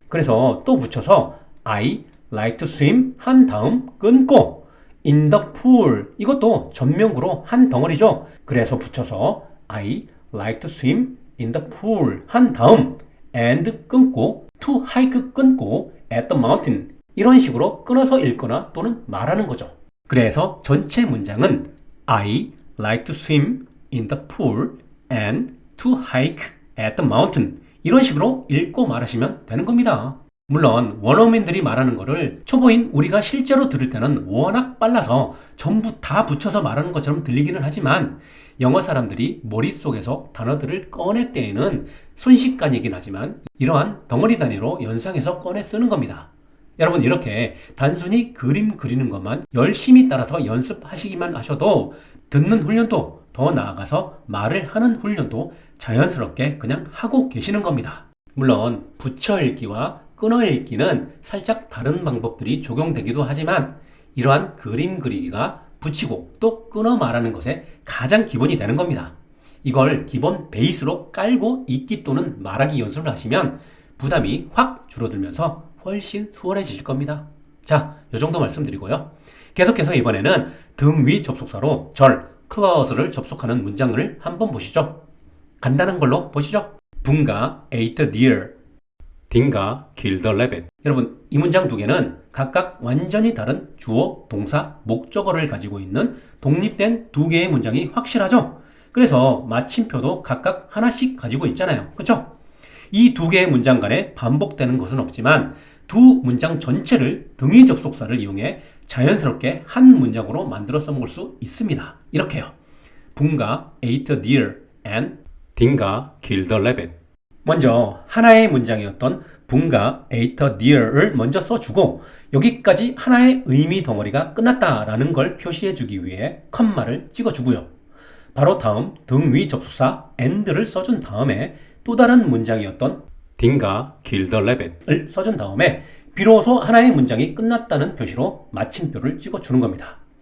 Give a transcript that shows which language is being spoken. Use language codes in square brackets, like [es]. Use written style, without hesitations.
[ko] 그래서 또 붙여서 [en] I like to swim [ko] 한 다음 끊고 [en] in the pool, [ko] 이것도 전명구로 한 덩어리죠. 그래서 붙여서 [en] I like to swim in the pool [ko] 한 다음 and 끊고 [en] to hike [ko] 끊고 [en] at the mountain, [ko] 이런 식으로 끊어서 읽거나 또는 말하는 거죠. 그래서 전체 문장은 [en] I like to swim in the pool and to hike at the mountain, [ko] 이런 식으로 읽고 말하시면 되는 겁니다. 물론 원어민들이 말하는 거를 초보인 우리가 실제로 들을 때는 워낙 빨라서 전부 다 붙여서 말하는 것처럼 들리기는 하지만 영어 사람들이 머릿속에서 단어들을 꺼낼 때에는 순식간이긴 하지만 이러한 덩어리 단위로 연상해서 꺼내 쓰는 겁니다. 여러분, 이렇게 단순히 그림 그리는 것만 열심히 따라서 연습하시기만 하셔도 듣는 훈련도, 더 나아가서 말을 하는 훈련도 자연스럽게 그냥 하고 계시는 겁니다. 물론 붙여 읽기와 끊어 읽기는 살짝 다른 방법들이 적용되기도 하지만 이러한 그림 그리기가 붙이고 또 끊어 말하는 것의 가장 기본이 되는 겁니다. 이걸 기본 베이스로 깔고 읽기 또는 말하기 연습을 하시면 부담이 확 줄어들면서 훨씬 수월해지실 겁니다. 자, 이 정도 말씀드리고요. 계속해서 이번에는 등 위 접속사로 절, clause를 접속하는 문장을 한번 보시죠. 간단한 걸로 보시죠. [en] 붕가 ate a deer, 딩가 killed a rabbit. [ko] 여러분, 이 문장 두 개는 각각 완전히 다른 주어, 동사, 목적어를 가지고 있는 독립된 두 개의 문장이 확실하죠? 그래서 마침표도 각각 하나씩 가지고 있잖아요. 그렇죠? 이 두 개의 문장 간에 반복되는 것은 없지만 두 문장 전체를 등위 접속사를 이용해 자연스럽게 한 문장으로 만들어 써먹을 수 있습니다. 이렇게요. [en] 붕가 ate a deer and 딩가 killed a rabbit. [ko] 먼저 하나의 문장이었던 붕가 [en] ate a deer [ko] 를 먼저 써주고 여기까지 하나의 의미 덩어리가 끝났다라는 걸 표시해주기 위해 컴마를 찍어주고요. 바로 다음 등위 접속사 and를 써준 다음에 또 다른 문장이었던 딩가 [en] killed a rabbit [ko] 을 써준 다음에 비로소 하나의 문장이 끝났다는 표시로 마침표를 찍어주는 겁니다.